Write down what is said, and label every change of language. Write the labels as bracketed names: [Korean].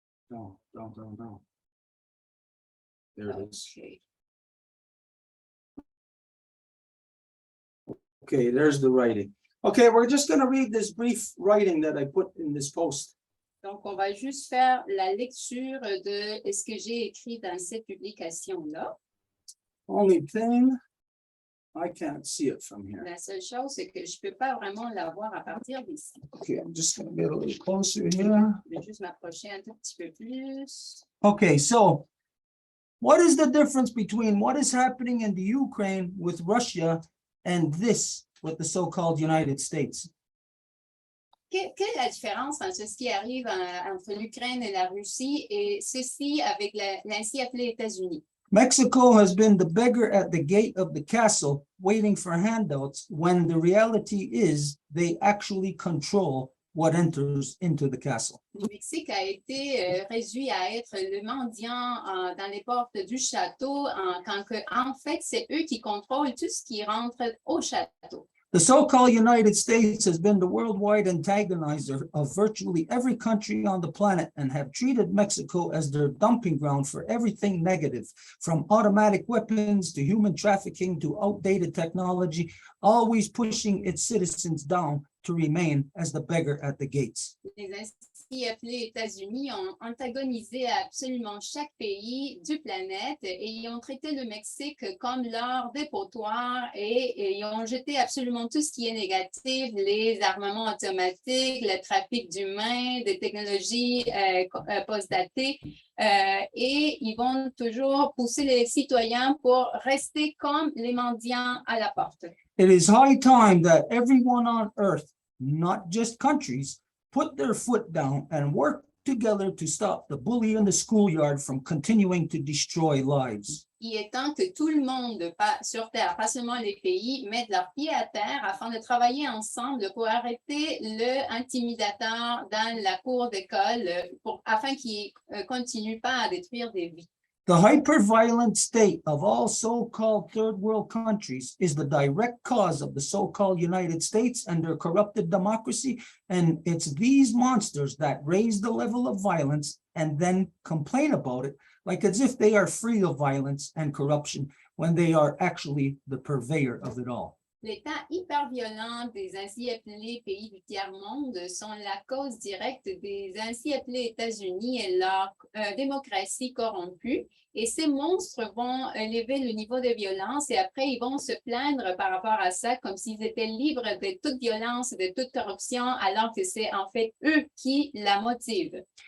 [English] Down. There it is. Okay. Okay, there's the writing. Okay, we're just gonna read this brief writing that I put in this post. [French] Donc, on va juste faire la lecture de ce que j'ai écrit dans cette publication-là. [English] Only thing, I can't see it from here. [French] La seule chose, c'est que je ne peux pas vraiment la voir à partir d'ici. [English] Okay, I'm just gonna get a little closer here. [French] Je vais juste m'approcher un tout petit peu plus. [English] Okay, so what is the difference between what is happening in the Ukraine with Russia and this with the so-called United States? [French] Quelle est la différence entre ce qui arrive entre l'Ukraine et la Russie et ceci avec l'ainsi appelé États-Unis? [English] Mexico has been the beggar at the gate of the castle waiting for handouts when the reality is they actually control what enters into the castle. [French] Le Mexique a été réduit à être le mendiant dans les portes du château, quand en fait, c'est eux qui contrôlent tout ce qui rentre au château. [English] The so-called United States has been the worldwide antagonizer of virtually every country on the planet and have treated Mexico as their dumping ground for everything negative, from automatic weapons to human trafficking to outdated technology, always pushing its citizens down to remain as the beggar at the gates. [French] Les ainsi appelés États-Unis ont antagonisé absolument chaque pays du planète et ils ont traité le Mexique comme leur dépotoir et ils ont jeté absolument tout ce qui est négatif, les armements automatiques, le trafic d'humains, des technologies post-datées et ils vont toujours pousser les citoyens pour rester comme les mendiants à la porte. [English] It is high time that everyone on earth, not just countries, put their foot down and work together to stop the bully in the schoolyard from continuing to destroy lives. [French] Il est temps que tout le monde sur Terre, pas seulement les pays, mettent leurs pieds à terre afin de travailler ensemble pour arrêter le intimidateur dans la cour d'école afin qu'il ne continue pas à détruire des vies. [English] The hyper-violent state of all so-called third world countries is the direct cause of the so-called United States and their corrupted democracy, and it's these monsters that raise the level of violence and then complain about it, like as if they are free of violence and corruption when they are actually the purveyor of it all. [French] L'état hyper violent des ainsi appelés pays du tiers-monde sont la cause directe des ainsi appelés États-Unis et leur démocratie corrompue. Et ces monstres vont élever le niveau de violence et après, ils vont se plaindre par rapport à ça comme s'ils étaient libres de toute violence, de toute corruption, alors que c'est en fait eux qui la motivent.